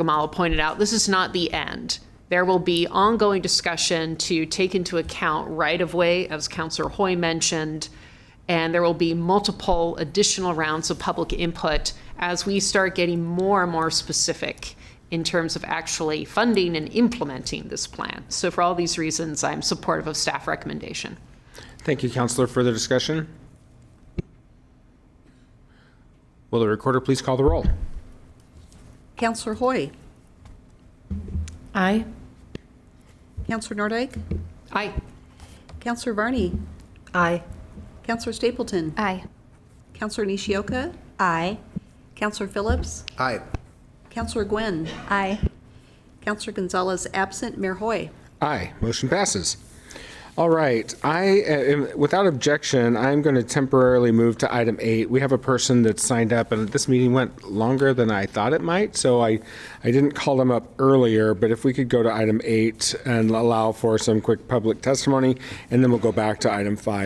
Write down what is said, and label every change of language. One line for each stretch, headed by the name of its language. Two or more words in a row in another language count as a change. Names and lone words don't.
English: Gamallo pointed out, this is not the end. There will be ongoing discussion to take into account right-of-way, as Councilor Hoy mentioned, and there will be multiple additional rounds of public input as we start getting more and more specific in terms of actually funding and implementing this plan. So for all these reasons, I'm supportive of staff recommendation. Thank you, Councilor. Further discussion? Will the recorder please call the roll? Councilor Hoy. Aye. Councilor Nordyke. Aye. Councilor Varney. Aye. Councilor Stapleton. Aye. Councilor Nishioka. Aye. Councilor Phillips. Aye. Councilor Gwynn. Aye. Councilor Gonzalez absent. Mayor Hoy. Aye. Motion passes. All right. Without objection, I'm going to temporarily move to item 8. We have a person that signed up, and this meeting went longer than I thought it might, so I didn't call them up earlier, but if we could go to item 8 and allow for some quick public testimony, and then we'll go back to item 5.